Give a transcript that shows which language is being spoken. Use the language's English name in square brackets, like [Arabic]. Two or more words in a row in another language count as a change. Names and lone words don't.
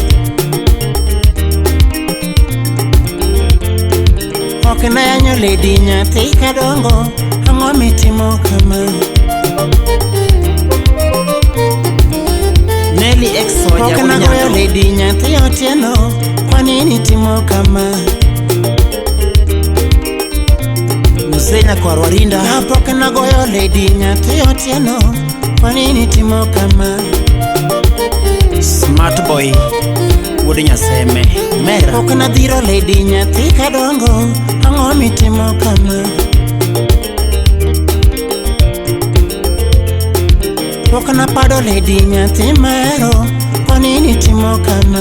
[Luo (Kenya and Tanzania)] Ok na yanyo lady nyathi kadongo ang'o mitimo kama. Nelly Exo ok na goyo lady nyathi otieno [Swahili] kwa nini [Luo (Kenya and Tanzania)] timo kama. Musenya kwa Rwarinda ok na goyo lady nyathi otieno [Swahili] kwa nini [Luo (Kenya and Tanzania)] timo kama. Smart Boy Wood Nyaseme Mera ok na dhiro lady nyathi kadongo ang'o mitimo kama. Ok na pado lady nyathi mero [Swahili] kwa nini [Luo (Kenya and Tanzania)] timo kama.